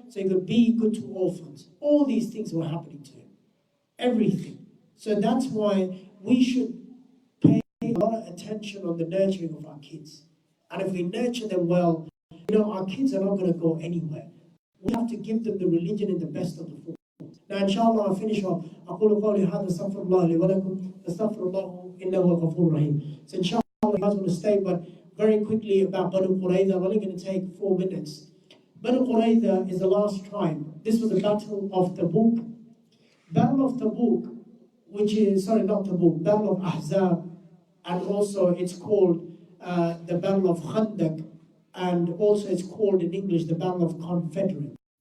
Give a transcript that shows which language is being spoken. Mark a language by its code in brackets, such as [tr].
[en] So he could be good to orphans. All these things were happening to him. Everything. So that's why we should pay a lot of attention on the nurturing of our kids. And if we nurture them well, our kids are not going to go anywhere. We have to give them the religion in the best of the forms. Now, inshallah, I'll finish off. [ar] أقول قولي هذا استغفر الله لي ولكم استغفر الله إنه هو الغفور الرحيم. [en] So inshallah, you guys want to stay, but very quickly about Banu Qurayza. I'm only going to take 4 minutes. Banu Qurayza is the last tribe. This was the Battle of Tabuk. Battle of Tabuk, Battle of Ahzab, and also it's called the Battle of Khandaq, and also it's called in English the Battle of Confederates.